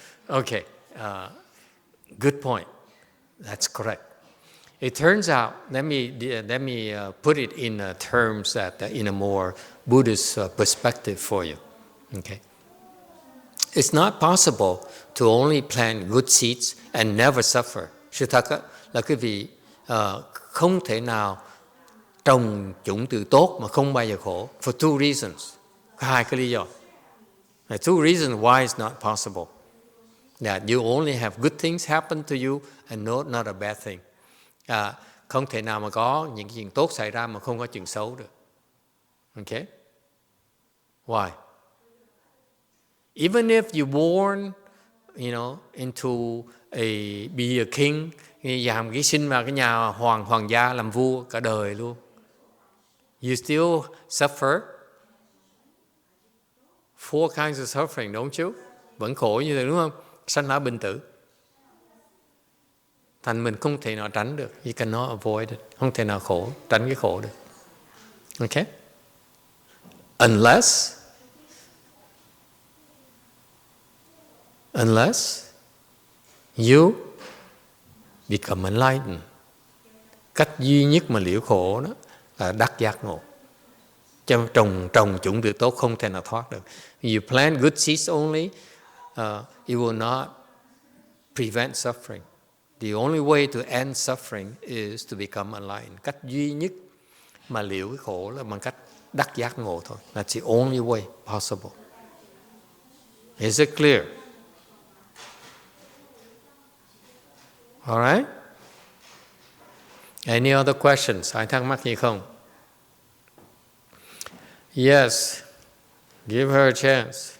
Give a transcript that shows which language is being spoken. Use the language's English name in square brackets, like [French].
[English] Okay, good point. That's correct. It turns out, let me put it in terms that in a more Buddhist perspective for you. Okay, it's not possible to only plant good seeds and never suffer. [Vietnamese] Sự thật là quý vị không thể nào trồng chủng từ tốt mà không bao giờ khổ. [English] For two reasons. [Vietnamese] Có hai cái lý do. [English] The two reasons why it's not possible. That you only have good things happen to you and not a bad thing. [Vietnamese] Không thể nào mà có những chuyện tốt xảy ra mà không có chuyện xấu được. [English] Okay? Why? Even if you born, into be a king, [Vietnamese] làm cái sinh vào cái nhà hoàng gia làm vua cả đời luôn. [English] You still suffer. 4 kinds of suffering, don't you? [Vietnamese] Vẫn khổ như thế đúng không? Sanh lão bệnh tử. Thành mình không thể nào tránh được. [English] You cannot avoid it. [Vietnamese] Không thể nào tránh cái khổ được. [English] Okay? Unless you become enlightened. [Vietnamese] Cách duy nhất mà liễu khổ đó là đắc giác ngộ. Trồng chủng tử tốt không thể nào thoát được. [English] You plant good seeds only, it will not prevent suffering. The only way to end suffering is to become enlightened. [Vietnamese] Cách duy nhất mà liễu cái khổ là bằng cách đắc giác ngộ thôi. [English] That's the only way possible. Is it clear? All right? Any other questions? [Vietnamese] Ai thắc mắc gì không? [English] Yes. Give her a chance.